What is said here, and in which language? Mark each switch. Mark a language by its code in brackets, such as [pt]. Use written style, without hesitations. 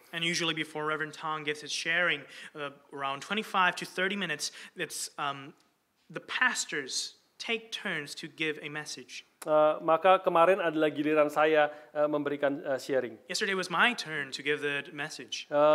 [en] And usually before Reverend Tong gives his sharing, around 25 to 30 minutes, it's the pastors take turns to give a message. [id] Maka kemarin adalah giliran saya memberikan sharing. [en] Yesterday was my turn to give the message.